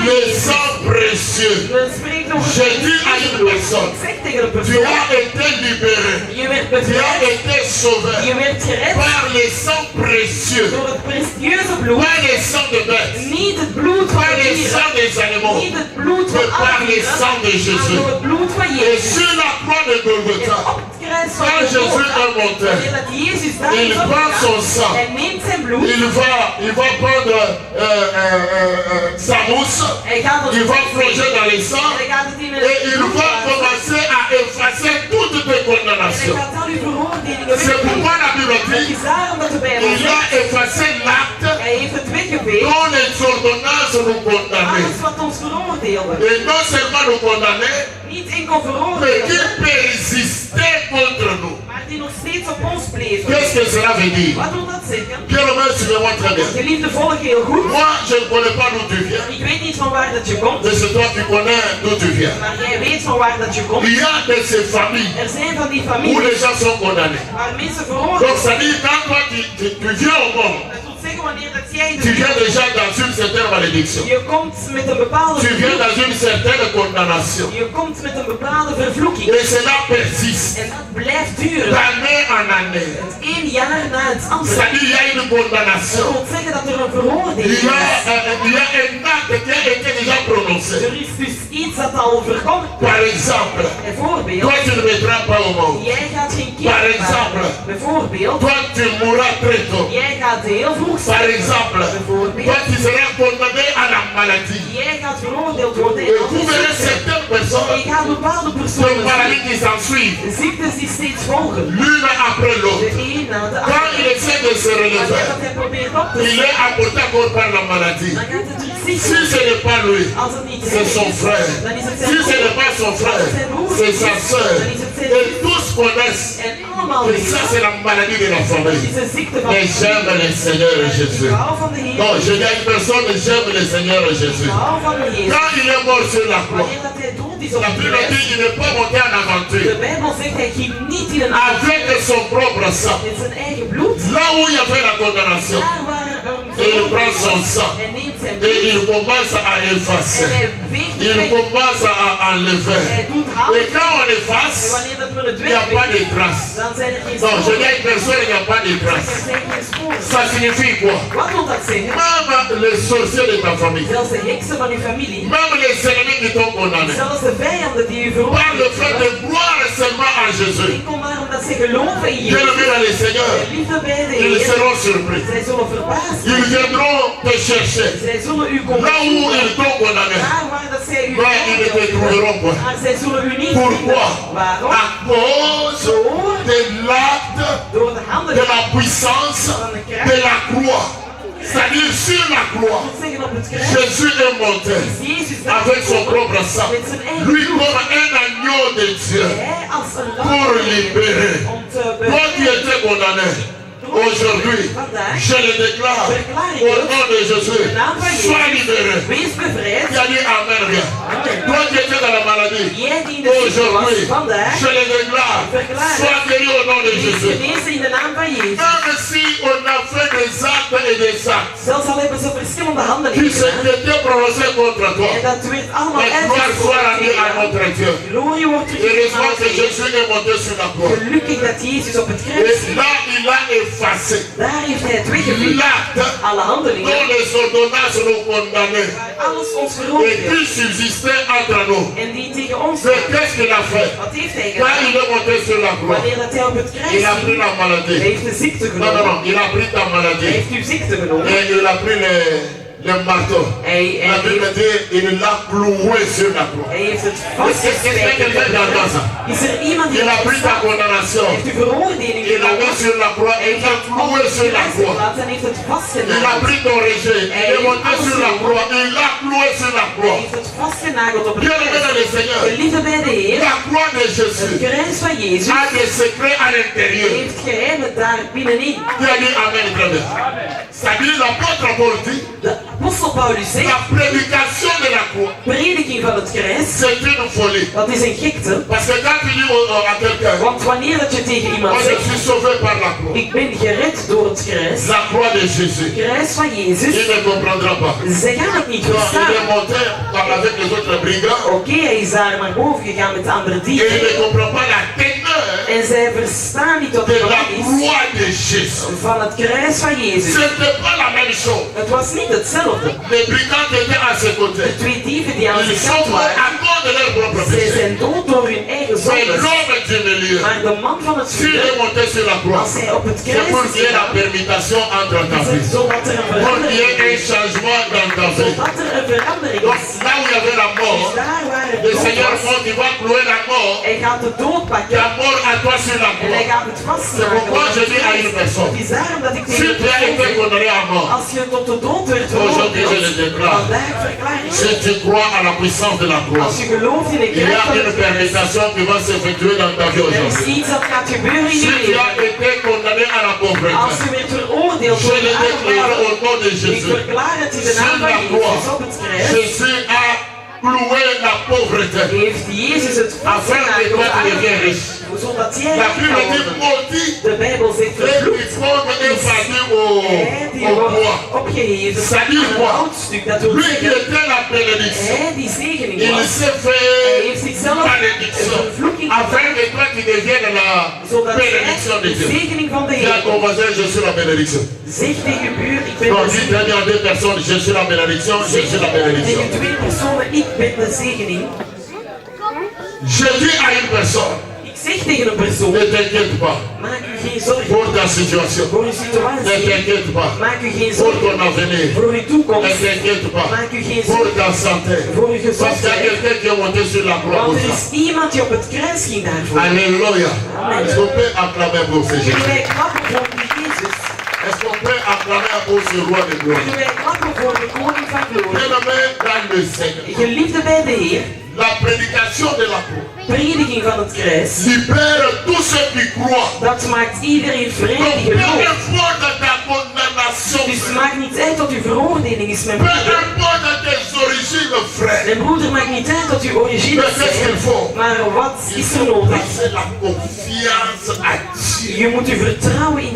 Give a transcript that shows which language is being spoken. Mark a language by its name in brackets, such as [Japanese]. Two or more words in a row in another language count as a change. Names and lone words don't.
[French] Le [Dutch] Jezus. [French] sang précieux. [Dutch] Men spreekt over [French] Je [Dutch] het [French] dis à une [Dutch] bloed. [French] personne, [Dutch] Ik zeg tegen een [French] tu [Dutch] persoon, [French] as été libéré. [Dutch] je werd [French] Tu as [Dutch] bevrijd, [French] été sauvé [Dutch] je werd gered [French] par le sang précieux. [Dutch] door het prestieuze bloed. [French] Pas le sang de bête. [Dutch] Niet het bloed van [French] Pas [Dutch] de [French] le [Dutch] dieren, [French] sang des animaux. [Dutch] niet het bloed van [French] Mais par [Dutch] alle [French] le [Dutch] dieren, [French] sang de [Dutch] maar [French] Jésus. [Dutch] door het bloed van [French] Et [Dutch] Jezus. [French] sur la croix de [Dutch] En [French] Golgotha, [Dutch] op het kruis van [French] quand [Dutch] de [French] Jésus est monté, [Dutch] wanneer dat Jezus daar [French] il [Dutch] is [French] prend [Dutch] opgegaan, [French] son sang. [Dutch] hij neemt zijn bloed, [French] il va prendre sa mousse, [Dutch] hij gaat het [French] il va plonger dans le sang [Dutch] en hij gaat het in een [French] et il va commencer à effacer toutes tes [Dutch] en hij [French] condamnations. [Dutch] gaat al uw veroordelingen [French] C'est [Dutch] wegnemen. [French] pourquoi la Bible [Dutch] Het [French] dit, [Dutch] is daarom dat de Bijbel [French] il a [Dutch] zegt, [French] effacé l'acte [Dutch] hij heeft het weggeveegd, [French] dont les ordonnances nous condamnaient. [Dutch] alles wat ons veroordeelde. [French] Et non seulement nous condamner, [Dutch] Niet enkel [French] mais [Dutch] veroordeelde, [French] qui persistait contre nous. [Dutch] maar die nog steeds op ons bleven. [French] Qu'est-ce que cela veut dire? [Dutch] Wat wil dat zeggen? [French] Bien-aimé, suivez-moi très bien. [Dutch] Geliefde volk, heel goed. [French] Moi, je ne connais pas d'où tu viens. [Dutch] Ik weet niet van waar dat je komt, [French] Mais c'est toi qui connais d'où tu viens. [Dutch] maar jij weet van waar dat je komt. [French] Il y a de ces familles [Dutch] Er zijn van die [French] où [Dutch] families [French] les gens sont condamnés. [Dutch] waar mensen [French] Donc [Dutch] veroordeeld [French] ça dit, quand toi tu viens au monde, [Dutch] Dat wil zeggen wanneer dat jij [French] tu viens [Dutch] de [French] déjà dans une certaine malédiction. [Dutch] je komt met een bepaalde [French] Tu viens [Dutch] vervloeking. [French] dans une certaine condamnation. [Dutch] Je komt met een bepaalde vervloeking. [French] Et cela persiste [Dutch] En dat blijft duren. [French] d'année en année. [Dutch] Het één jaar na het andere. [French] Ça dit, il y a une [Dutch] Dat [French] condamnation. [Dutch] wil zeggen dat er een [French] Il [Dutch] veroordeling [French] y a, [Dutch] is. [French] il y a un acte qui a été déjà prononcé. [Dutch] Er is dus iets dat al verkondigd wordt. [French] Par exemple, [Dutch] Bijvoorbeeld, [French] toi tu ne mettras pas au monde. [Dutch] jij gaat geen [French] Par [Dutch] kind [French] exemple. [Dutch] maken. Bijvoorbeeld, [French] Toi tu mourras très tôt. [Dutch] jij gaat heel vroeg [French] Par [Dutch] sterven. [French] exemple, [Dutch] Bijvoorbeeld, [French] toi tu seras condamné à la maladie. [Dutch] jij gaat veroordeeld worden. [French] Et vous verrez certaines [Dutch] Je [French] personnes, [Dutch] gaat bepaalde [French] de [Dutch] personen [French] maladies qui s'en suivent, [Dutch] zien. Ziektes die steeds volgen. [French] l'une après [Dutch] De [French] l'autre. [Dutch] een na de [French] Quand [Dutch] andere. [French] il essaie de se [Dutch] Wanneer [French] relever, [Dutch] dat hij probeert op te [French] il [Dutch] staan, [French] est apporté encore par la maladie. [Dutch] dan gaat het er [French] Si [Dutch] ziek [French] ce n'est pas lui, [Dutch] Als het niet [French] c'est son frère. [Dutch] dan is het [French] Si [Dutch] zijn [French] ce n'est [Dutch] broer. [French] pas son frère, c'est sa soeur. Et tous connaissent [Dutch] En allemaal [French] que [Dutch] weten [French] ça c'est la maladie de la [Dutch] dat [French] famille. [Dutch] is een ziekte van [French] Mais j'aime le Seigneur Jésus. [Dutch] hou van de Heer. [French] Non, je dis à une personne, j'aime le Seigneur Jésus. [Dutch] Hou van de Heer. [French] Quand il est mort sur la croix, [Dutch] Wanneer dat hij dood is op [French] la [Dutch] de [French] Bible [Dutch] kruis, [French] dit qu'il n'est pas monté en [Dutch] de [French] aventure. [Dutch] Bijbel zegt hij ging niet in een [French] Avec son propre sang. [Dutch] met zijn eigen bloed. [French] Là où il y avait la condamnation, [Dutch] Daar waar [French] et il prend son sang. [Dutch] hij neemt zijn [French] Et [Dutch] bloed [French] il commence à [Dutch] en [French] effacer. [Dutch] hij veegt het [French] Il [Dutch] weg. [French] commence à enlever. [Dutch] Hij doet [French] Et [Dutch] hout. [French] quand on [Dutch] En [French] efface, [Dutch] wanneer dat we het [French] il n'y a pas [Dutch] wegveegt, [French] de traces. [Dutch] dan zijn er geen [French] Non, je [Dutch] sporen. [French] dis à une personne, il n'y a pas de [Dutch] Er [French] traces. [Dutch] zijn geen sporen. [French] Ça signifie quoi? [Dutch] Wat wil dat zeggen? [French] Même les sorciers de ta famille, [Dutch] Zelfs de heksen van uw familie. [French] même les ennemis qui t'ont condamné, [Dutch] Zelfs de vijanden die u [French] par le [Dutch] veroordeeld [French] fait [Dutch] hebben. [French] de croire seulement en Jésus, [Dutch] Enkel maar omdat ze geloven in [French] bien [Dutch] Jezus. [French] aimé dans le Seigneur, [Dutch] De liefde bij de [French] ils [Dutch] Heer. [French] seront surpris. [Dutch] Zij zullen verbaasd [French] Ils [Dutch] zijn. [French] viendront te chercher. [Dutch] Zij zullen u komen [French] Là où [Dutch] zoeken. [French] ils t'ont condamné, [Dutch] Daar waar dat zij u [French] là ils ne te [Dutch] veroordeeld hebben. [French] trouveront pas. [Dutch] Maar zij zullen u niet [French] Pourquoi? [Dutch] vinden. Waarom? [French] À cause de l'acte [Dutch] Door de handen [French] de la puissance de la croix. C'est-à-dire sur la croix, [Dutch] Dat wil zeggen op het kruis. [French] Jésus est monté [Dutch] Is Jezus [French] avec son propre sang. [Dutch] met zijn eigen [French] Lui comme un agneau de Dieu [Dutch] Hij als een [French] pour libérer. [Dutch] om te [French] Toi qui étais condamné, aujourd'hui, je le déclare au nom de Jésus, sois libéré. [Dutch] Wees bevrijd. [French] Qui a dit Amen, rien. Toi qui étais dans la maladie, [Dutch] Jij die in de ziekte was, [French] aujourd'hui, [Dutch] vandaag [French] je le déclare, sois guéri au nom de [Dutch] wees [French] Jésus. [Dutch] genezen in de naam van Jezus. [French] Même si on a fait des actes et des actes [Dutch] Zelfs al hebben ze verschillende [French] qui [Dutch] handelingen gedaan. [French] s'étaient prononcés contre toi, [Dutch] En dat werd allemaal [French] la gloire soit rendue à [Dutch] uitgesproken. [French] notre Dieu. [Dutch] Glorie wordt [French] Heureusement que [Dutch] teruggegeven. [French] Jésus est monté sur la croix. [Dutch] Gelukkig dat Jezus op het kruis [French] Et là, il a effacé [Dutch] daar heeft hij het weggeveegd. [French] l'acte [Dutch] Alle handelingen, [French] dont les ordonnances nous condamnaient [Dutch] alles ons [French] et [Dutch] veroordeeld. [French] qui subsistait entre nous. [Dutch] En die tegen ons [French] Mais [Dutch] waren. [French] qu'est-ce qu'il a fait? [Dutch] Wat heeft hij [French] Quand [Dutch] gedaan? [French] il est monté sur la croix, [Dutch] Wanneer dat hij op het kruis [French] il a pris [Dutch] ging, [French] la [Dutch] hij [French] maladie. [Dutch] heeft de ziekte [French] Non, non, [Dutch] genomen. [French] non, il a pris ta [Dutch] Hij [French] maladie. [Dutch] heeft uw ziekte genomen. [French] Et il a pris le marteau. La Bible dit, il l'a cloué sur la croix. [Dutch] Hij heeft het [French] Qu'est-ce que quelqu'un d'entend ça? [Dutch] vastgespijkerd. Is er iemand die [French] Il a [Dutch] dat [French] pris ta [Dutch] verstaat? [French] condamnation. [Dutch] Hij heeft uw veroordeling [French] Il l'a mis [Dutch] genomen. [French] sur la croix et il l'a cloué sur la croix. [Dutch] En heeft het [French] Il a [Dutch] vastgenageld. [French] pris ton rejet, il est monté sur la croix, il l'a cloué sur la [Dutch] Hij [French] croix. [Dutch] heeft het vastgenageld op het [French] Bien aimé dans le [Dutch] kruis. [French] Seigneur, [Dutch] Geliefde bij de Heer, [French] la croix de [Dutch] het [French] Jésus [Dutch] kruis van Jezus [French] a des secrets à l'intérieur. [Dutch] heeft geheimen daar binnenin. [French] Qui a dit Amen, très bien. C'est-à-dire l'apôtre Paul dit, [Dutch] De apostel Paulus zegt, [French] la prédication de la croix, [Dutch] prediking van het kruis, [French] c'est une folie. [Dutch] dat is een gekte. [French] Parce que quand tu dis à quelqu'un, [Dutch] Want wanneer dat je tegen iemand [French] moi je [Dutch] zegt, [French] suis sauvé par la croix, [Dutch] ik ben gered door het kruis, [French] la croix de Jésus, [Dutch] kruis van [French] il [Dutch] Jezus, [French] ne comprendra pas. [Dutch] zij gaan het niet [French] Donc, il est [Dutch] verstaan. [French] monté avec les autres brigands [Dutch] Oké, hij is daar naar boven gegaan met de andere [French] et il [Dutch] dieven. [French] ne comprend pas la teneur [Dutch] En zij verstaan niet wat [French] de [Dutch] er [French] la [Dutch] is [French] croix de Jésus. [Dutch] van het kruis van [French] Ce [Dutch] Jezus. [French] n'était pas la même chose. [Dutch] Het was niet hetzelfde. [French] Les brigands étaient à ses côtés. [Dutch] De twee dieven die aan [French] Ils [Dutch] zijn [French] sont [Dutch] kant [French] morts [Dutch] waren, [French] à cause de leur propre [Dutch] zij [French] péché. [Dutch] zijn dood door hun eigen [French] C'est [Dutch] zondes. [French] l'homme du milieu. [Dutch] Maar de man van het [French] S'il est [Dutch] vuur, [French] monté sur la croix, [Dutch] als hij op het [French] c'est pour [Dutch] kruis [French] qu'il y ait la [Dutch] is, [French] permutation entre ta vie. [Dutch] zodat er een [French] Pour qu'il y ait [Dutch] verandering [French] un changement dans ta vie. [Dutch] zodat er een verandering [French] Donc [Dutch] is. [French] là où il y avait la [Dutch] Dus [French] mort, [Dutch] daar waar het [French] le [Dutch] dood [French] Seigneur [Dutch] was, [French] monte, il va clouer la mort. [Dutch] hij gaat de dood pakken [French] La mort à toi sur la [Dutch] en hij [French] croix. [Dutch] gaat het [French] C'est pourquoi je dis à une [Dutch] vastmaken. [French] personne, [Dutch] Het is daarom dat ik [French] si [Dutch] tegen [French] tu as été [Dutch] de persoon zeg, [French] condamné à mort, [Dutch] als je tot de dood werd [French] Aujourd'hui, je le déclare. [Dutch] vandaag verklaar ik, [French] si tu crois à la puissance de la croix, [Dutch] als je gelooft in de [French] il y [Dutch] kracht [French] a [Dutch] van [French] une [Dutch] het kruis, [French] permutation qui va s'effectuer dans ta vie [Dutch] er is [French] aujourd'hui. [Dutch] iets dat gaat gebeuren in [French] Si [Dutch] je [French] tu as [Dutch] leven. [French] été condamné à la [Dutch] Als [French] pauvreté, [Dutch] je werd veroordeeld [French] je [Dutch] door [French] le [Dutch] de [French] déclare [Dutch] armoede, [French] au nom de [Dutch] ik [French] Jésus. [Dutch] verklaar het in de naam [French] Sur [Dutch] van [French] la croix, [Dutch] Jezus op het kruis, [French] Jésus a cloué la pauvreté [Dutch] heeft Jezus het [French] afin que toi tu deviens riche. [Dutch] zodat jij [French] La [Dutch] rijk [French] Bible [Dutch] kan [French] dit [Dutch] worden. [French] maudit [Dutch] De Bijbel zegt [French] et [Dutch] vervloekt. [French] qui fonde un fardeau [Dutch] Hij die [French] au [Dutch] wordt [French] bois. [Dutch] opgeheven [French] Ça dit [Dutch] aan een [French] quoi? [Dutch] houtstuk. Dat wil [French] Lui qui [Dutch] zeggen, [French] était la bénédiction, [Dutch] hij die zegening [French] il [Dutch] was, [French] s'est [Dutch] hij [French] fait [Dutch] heeft zichzelf [French] malédiction [Dutch] een vervloeking [French] afin que toi tu deviennes la [Dutch] zodat [French] bénédiction [Dutch] hij [French] de [Dutch] de [French] Dieu. [Dutch] zegening van de [French] Dis à ton [Dutch] Heer. [French] voisin, je suis la bénédiction. [Dutch] Zeg tegen je buur, ik ben [French] Non, [Dutch] de [French] dis [Dutch] zegening. [French] très bien à deux personnes, je suis la bénédiction, je suis la bénédiction. [Dutch] Tegen twee personen, ik ben de zegening. [French] Je dis à une personne, [Dutch] Ik zeg tegen een persoon, [French] ne t'inquiète pas [Dutch] maak u geen zorgen [French] pour ta situation. [Dutch] voor uw [French] Ne [Dutch] situatie. [French] t'inquiète pas [Dutch] Maak u geen [French] pour [Dutch] zorgen [French] ton avenir. [Dutch] voor uw [French] Ne [Dutch] toekomst. [French] t'inquiète pas [Dutch] Maak u geen [French] pour [Dutch] zorgen [French] ta santé. [Dutch] voor uw [French] Parce qu'il y a [Dutch] gezondheid. [French] quelqu'un qui est monté sur la croix [Dutch] Want [French] pour [Dutch] er [French] ça. [Dutch] is iemand die op het kruis ging daarvoor. [French] Alléluia. Est-ce qu'on peut acclamer pour ce [Dutch] Kunnen [French] Jésus? [Dutch] wij klappen voor die Jezus? [French] Est-ce qu'on peut acclamer pour ce roi de gloire? [Dutch] Kunnen wij klappen voor de koning van glorie? [French] Bien-aimé dans le Seigneur, [Dutch] Geliefde bij de Heer, [French] la prédication de la croix [Dutch] prediking van het kruis, [French] libère tous ceux qui croient. [Dutch] dat maakt iedereen vrij [French] Donc, [Dutch] die [French] peu [Dutch] gelooft. [French] importe ta condamnation, [Dutch] Dus het maakt niet uit wat uw veroordeling is, mijn [French] peu [Dutch] broeder. [French] importe tes origines, frère, [Dutch] Mijn broeder, maakt niet uit wat uw origine [French] mais qu'est-ce qu'il [Dutch] is. [French] faut? [Dutch] Maar wat [French] Il [Dutch] is er [French] faut [Dutch] nodig? [French] placer la confiance à Dieu. [Dutch] Je moet uw vertrouwen in de